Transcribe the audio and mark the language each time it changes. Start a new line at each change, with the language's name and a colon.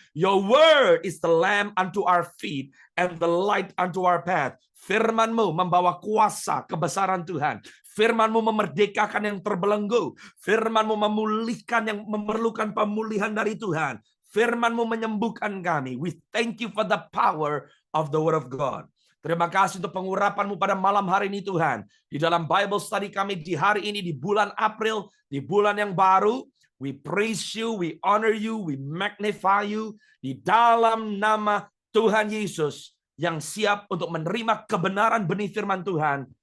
English: Your word is the lamp unto our feet and the light unto our path.
Indonesian: Firman-Mu membawa kuasa kebesaran Tuhan. Firman-Mu memerdekakan yang terbelenggu. Firman-Mu memulihkan yang memerlukan pemulihan dari Tuhan. Firman-Mu menyembuhkan kami.
English: We thank you for the power of the word of God.
Indonesian: Terima kasih untuk pengurapan-Mu pada malam hari ini Tuhan. Di dalam Bible study kami di hari ini, di bulan April, di bulan yang baru,
English: we praise you, we honor you, we magnify you.
Indonesian: Di dalam nama Tuhan Yesus, yang siap untuk menerima kebenaran benih firman Tuhan.